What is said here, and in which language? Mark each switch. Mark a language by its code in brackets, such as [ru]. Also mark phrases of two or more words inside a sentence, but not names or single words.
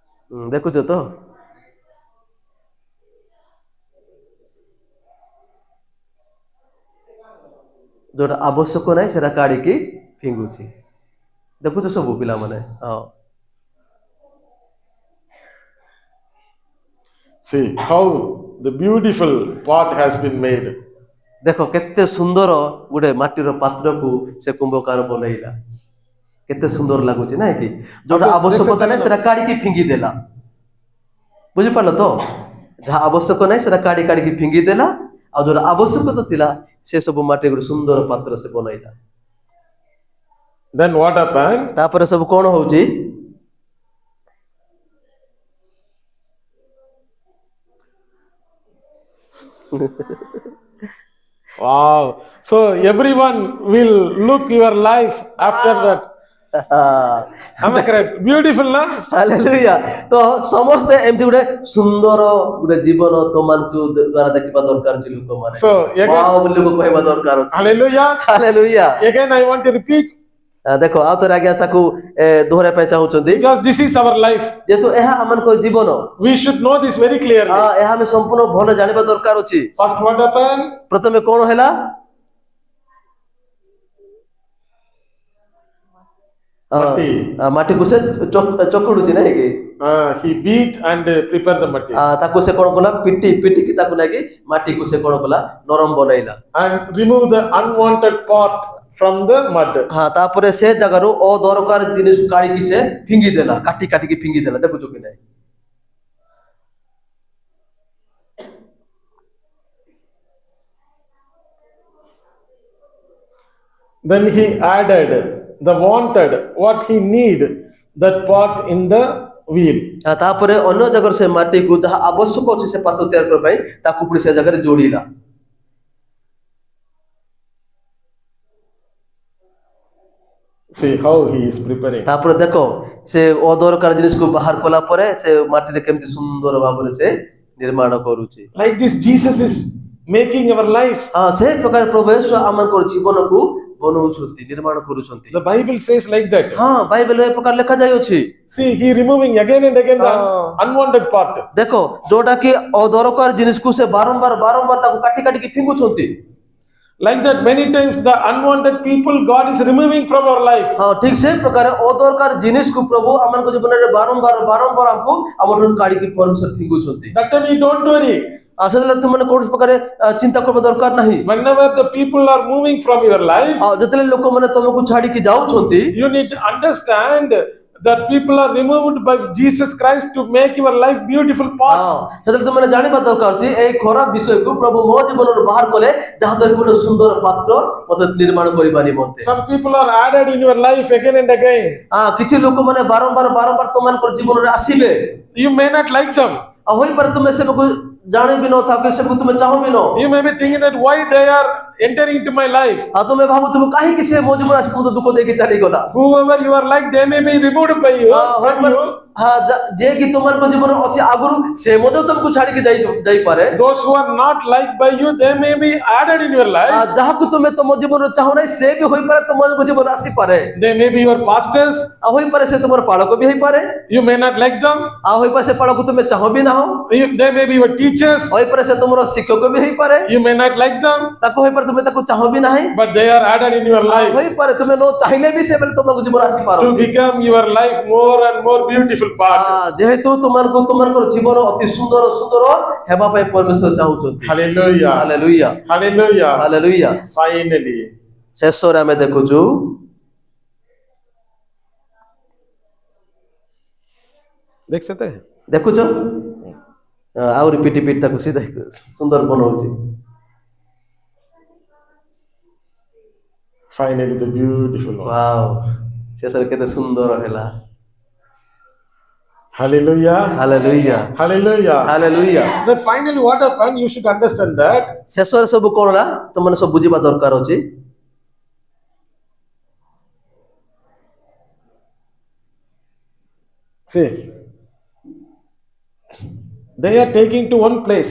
[or] ଦେଖୁଛ ତ ଯୋଉଟା ଆବଶ୍ୟକ ନାହିଁ ସେଟା କାଢିକି ଫିଙ୍ଗୁଛି ଦେଖୁଛ ସବୁ ପିଲାମାନେ ହଁ [en] See how the beautiful pot has been made. [or] ଦେଖ କେତେ ସୁନ୍ଦର ଗୋଟେ ମାଟିର ପାତ୍ରକୁ ସେ କୁମ୍ଭକାର ବନେଇଲା କେତେ ସୁନ୍ଦର ଲାଗୁଛି ନାଇଁ କି ଯୋଉଟା ଆବଶ୍ୟକତା ନାହିଁ ସେଟା କାଢିକି ଫିଙ୍ଗି ଦେଲା ବୁଝିପାରିଲ ତ ଯାହା ଆବଶ୍ୟକ ନାହିଁ ସେଟା କାଢିକି ଫିଙ୍ଗି ଦେଲା ଆଉ ଯୋଉଟା ଆବଶ୍ୟକତା ଥିଲା ସେ ସବୁ ମାଟି ଗୋଟେ ସୁନ୍ଦର ପାତ୍ର ସେ ବନେଇଲା [en] Then what happened? [or] ତାପରେ ସବୁ କଣ ହଉଛି [en] Wow. So everyone will look your life after that. Am I correct? Beautiful, na? [or] ହାଲେଲୁୟା ତ ସମସ୍ତେ ଏମିତି ଗୋଟେ ସୁନ୍ଦର ଗୋଟେ ଜୀବନ ତମମାନଙ୍କୁ ଦ୍ୱାରା ଦେଖିବା ଦରକାର ଅଛି ଲୋକମାନେ [en] So again, [or] ୱାଓ ବୋଲି ଲୋକ କହିବା ଦରକାର ଅଛି [en] hallelujah. [or] ହାଲେଲୁୟା [en] Again, I want to repeat [or] ଦେଖ ଆଉ ଥରେ ଆଜ୍ଞା ତାକୁ ଦୋହରାଇବା ପାଇଁ ଚାହୁଁଛନ୍ତି [en] because this is our life. [or] ଯେହେତୁ ଏହା ଆମମାନଙ୍କ ଜୀବନ [en] We should know this very clearly. [or] ଏହା ଆମେ ସମ୍ପୂର୍ଣ୍ଣ ଭଲ ଜାଣିବା ଦରକାର ଅଛି [en] First, what happened? [or] ପ୍ରଥମେ କଣ ହେଲା Matti. ମାଟିକୁ ସେ ଚକୁଡୁଛି ନାଇଁ କି [en] He beat and prepared the matti [or] ତାକୁ ସେ କଣ କଲା ପିଟିକି ତାକୁ ନାଇକି ମାଟିକୁ ସେ କଣ କଲା ନରମ ବନେଇଲା [en] and remove the unwanted part from the mud. [or] ତାପରେ ସେ ଜାଗାରୁ ଅଦରକାର ଜିନିଷ କାଢିକି ସେ ଫିଙ୍ଗି ଦେଲା କାଟିକି ଫିଙ୍ଗି ଦେଲା ଦେଖୁଛୁ କି ନାଇଁ [en] Then he added the wanted, what he need, that part in the wheel. [or] ତାପରେ ଅନ୍ୟ ଜାଗାରେ ସେ ମାଟିକୁ ଯାହା ଆବଶ୍ୟକ ଅଛି ସେ ପାତ୍ର ତିଆରି କରିବା ପାଇଁ ତାକୁ ପୁଣି ସେ ଜାଗାରେ ଯୋଡିଲା [en] See how he is preparing. [or] ତାପରେ ଦେଖ ସେ ଅଦରକାର ଜିନିଷକୁ ବାହାର କଲା ପରେ ସେ ମାଟିରେ କେମିତି ସୁନ୍ଦର ଭାବରେ ସେ ନିର୍ମାଣ କରୁଛି [en] Like this, Jesus is making our life. [or] ସେ ପ୍ରକାର ପ୍ରଭୁ యేసు ଆମଙ୍କର ଜୀବନକୁ ବନଉଛନ୍ତି ନିର୍ମାଣ କରୁଛନ୍ତି [en] The Bible says like that. [or] ବାଇବେଲରେ ଏ ପ୍ରକାର ଲେଖା ଯାଇଅଛି [en] See, he removing again and again the unwanted part. [or] ଦେଖ ଯୋଉଟା କି ଅଦରକାର ଜିନିଷକୁ ସେ ବାରମ୍ବାର ତାକୁ କାଟିକି ଫିଙ୍ଗୁଛନ୍ତି [en] Like that, many times the unwanted people God is removing from our life. [or] ଠିକ ସେ ପ୍ରକାର ଅଦରକାର ଜିନିଷକୁ ପ୍ରଭୁ ଆମମାନଙ୍କ ଜୀବନରେ ବାରମ୍ବାର ଆମକୁ ଆମର କାଢିକି ପରମେଶ୍ୱର ଫିଙ୍ଗୁଛନ୍ତି [en] That time you don't worry. [or] ସେତେବେଳେ ତୁମେ କୌଣସି ପ୍ରକାର ଚିନ୍ତା କରିବା ଦରକାର ନାହିଁ [en] Whenever the people are moving from your life, [or] ଯେତେବେଳେ ଲୋକମାନେ ତମକୁ ଛାଡିକି ଯାଉଛନ୍ତି [en] you need to understand that people are removed by Jesus Christ to make your life beautiful part. [or] ସେତେବେଳେ ତୁମେ ଜାଣିବା ଦରକାର ଅଛି ଏଇ ଖରାପ ବିଷୟକୁ ପ୍ରଭୁ ମୋ ଜୀବନରୁ ବାହାର କଲେ ଯାହାଦ୍ୱାରା ଗୋଟେ ସୁନ୍ଦର ପାତ୍ର ମତେ ନିର୍ମାଣ କରିବା ନିମନ୍ତେ [en] Some people are added in your life again and again. [or] କିଛି ଲୋକମାନେ ବାରମ୍ବାର ତମମାନଙ୍କର ଜୀବନରେ ଆସିବେ [en] You may not like them. [or] ହୋଇପାରେ ତୁମେ ସେମାନଙ୍କୁ ଜାଣିବି ନଥାଉ କି ସେମାନଙ୍କୁ ତୁମେ ଚାହୁଁବି ନ [en] You may be thinking that why they are entering into my life. [or] ତୁମେ ଭାବୁଥିବ କାହିଁକି ସେ ମୋ ଜୀବନ ଆସି ମତେ ଦୁଃଖ ଦେଇକି ଚାଲିଗଲା [en] Whoever you are like, they may be removed by you, from you. [or] ଯେ କି ତୁମମାନଙ୍କ ଜୀବନ ଅଛି ଆଗରୁ ସେ ମଧ୍ୟ ତୁମକୁ ଛାଡିକି ଯାଇପାରେ [en] Those who are not liked by you, they may be added in your life. [or] ଯାହାକୁ ତୁମେ ତମ ଜୀବନରେ ଚାହୁଁ ନାହିଁ ସେ ବି ହୋଇପାରେ ତୁମମାନଙ୍କ ଜୀବନ ଆସିପାରେ [en] They may be your pastors. [or] ହୋଇପାରେ ସେ ତୁମର ପାଳକ ବି ହେଇପାରେ [en] You may not like them. [or] ହୋଇପାରେ ସେ ପାଳକୁ ତୁମେ ଚାହଁ ବି ନାହଁ [en] They may be your teachers. [or] ହୋଇପାରେ ସେ ତୁମର ଶିକ୍ଷକ ବି ହେଇପାରେ [en] You may not like them, [or] ତାକୁ ହୋଇପାରେ ତୁମେ ତାକୁ ଚାହଁ ବି ନାହିଁ [en] but they are added in your life [or] ହୋଇପାରେ ତୁମେ ନ ଚାହିଁଲେ ବି ସେମାନେ ତୁମକୁ ଜୀବନ ଆସିପାର [en] to become your life more and more beautiful part. [or] ଯେହେତୁ ତୁମମାନଙ୍କର ଜୀବନ ଅତି ସୁନ୍ଦର ହେବା ପାଇଁ ପରମେଶ୍ୱର ଚାହୁଁଛନ୍ତି [en] Hallelujah. [or] ହାଲେଲୁୟା [en] Hallelujah. [or] ହାଲେଲୁୟା [en] Finally. [or] ଶେଷରେ ଆମେ ଦେଖୁଛୁ [hi] देख सकते हैं [or] ଦେଖୁଛ ଆହୁରି ପିଟି ତାକୁ ସିଧା ସୁନ୍ଦର ବନଉଛି [en] Finally, the beautiful one. [or] ୱାଓ ଶେଷରେ କେତେ ସୁନ୍ଦର ହେଲା [en] Hallelujah. [or] ହାଲେଲୁୟା [en] Hallelujah. [or] ହାଲେଲୁୟା [en] Then finally, what happened? You should understand that [or] ଶେଷରେ ସବୁ କଣ ହେଲା ତମମାନେ ସବୁ ବୁଝିବା ଦରକାର ଅଛି [en] see, they are taking to one place.